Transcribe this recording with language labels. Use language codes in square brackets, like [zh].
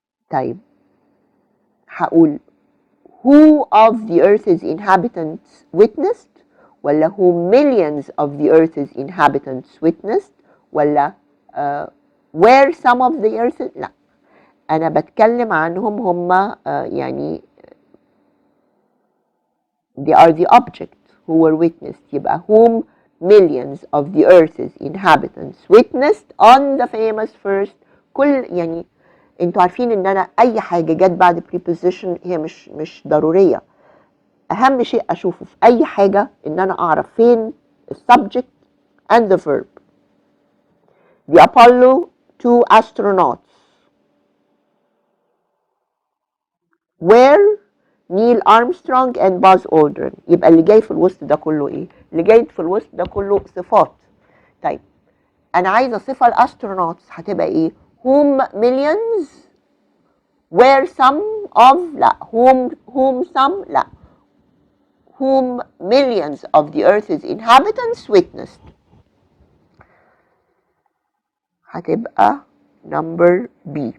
[en] طيب هقول who of the Earth's inhabitants witnessed ولا who millions of the Earth's inhabitants witnessed ولا where some of the Earth لا [ar] أنا بتكلم عنهم هم يعني [en] they are the object who were witnessed. يبقى whom millions of the earth's inhabitants witnessed on the famous first. [ar] كل يعني انتوا عارفين ان انا اي حاجه جت بعد preposition هي مش ضروريه. اهم شيء اشوفه في اي حاجه ان انا اعرف فين السبجكت [en] and the verb. The Apollo 2 astronauts were Neil Armstrong and Buzz Aldrin. [ar] يبقى اللي جاي في الوسط ده كله ايه؟ اللي جاي في الوسط ده كله صفات. طيب انا عايزه صفه الاسترونوتس هتبقى ايه؟ [en] whom millions were some of. لا whom some. لا whom millions of the earth's inhabitants witnessed. [ar] هتبقى number B.